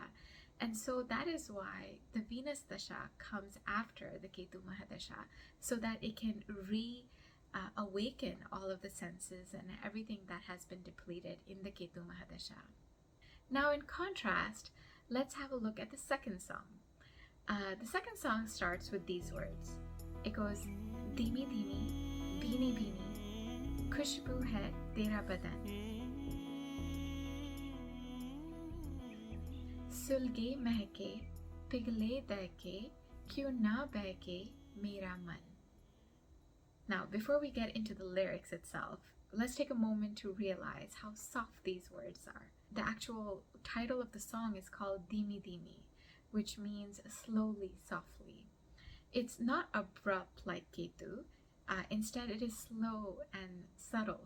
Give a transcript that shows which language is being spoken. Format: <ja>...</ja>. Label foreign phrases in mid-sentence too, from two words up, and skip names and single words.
<en>And so that is why the Venus Dasha comes after the Ketu Mahadasha, so that it can awaken all of the senses and everything that has been depleted in the Ketu Mahadasha. Now, in contrast, let's have a look at the second song. The second song starts with these words. It goes,</en> <hi>धीमी धीमी, भीनी भीनी, खुशबू है तेरा बदन. सुलगे महके पिघले दहके क्यों ना बहके मेरा मन.</hi> <en>Now, before we get into the lyrics itself, let's take a moment to realize how soft these words are. The actual title of the song is called Dhimi Dhimi, which means slowly, softly. It's not abrupt like Ketu. Instead, it is slow and subtle.</en>